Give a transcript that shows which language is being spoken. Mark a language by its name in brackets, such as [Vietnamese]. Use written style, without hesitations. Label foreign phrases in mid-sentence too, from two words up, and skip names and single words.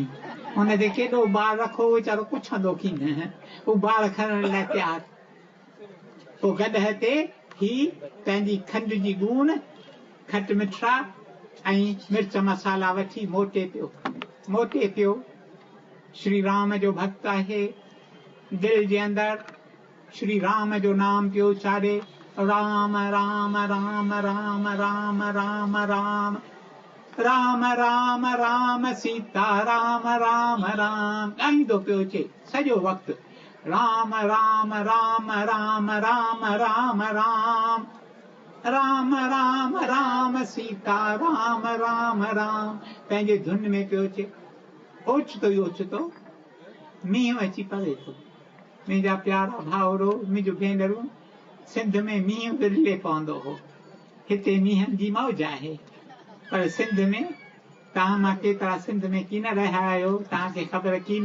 [Sindhi] हुन ते केॾो ॿार रखो, वीचारो पुछंदो की न, हू ॿार खणण लाइ तयारु। पोइ गॾह ते ही पंहिंजी खंड जी गूण, खट मिठा ऐं मिर्च मसाला वठी मोटे पियो। श्री राम जो भक्त आहे, दिल जे अंदरि श्री राम जो नाम पियो उचारे, राम राम राम राम राम राम राम राम राम राम सीता राम राम राम ॻाईंदो पियो अचे सॼो वक़्तु। राम राम राम राम राम राम राम राम राम राम सीता राम राम राम पंहिंजे धुन में पियो अचे। ओचितो ई ओचितो मींहुं अची पवे थो। मुंहिंजा प्यारा भाउरो, मुंहिंजूं भेनरूं, सिंध में मींहुं विरले पवंदो हो। हिते मींहनि जी मौज आहे, पर सिंध में तव्हां मां केतिरा सिंध में कीन रहिया आहियो, तव्हांखे ख़बर कीन।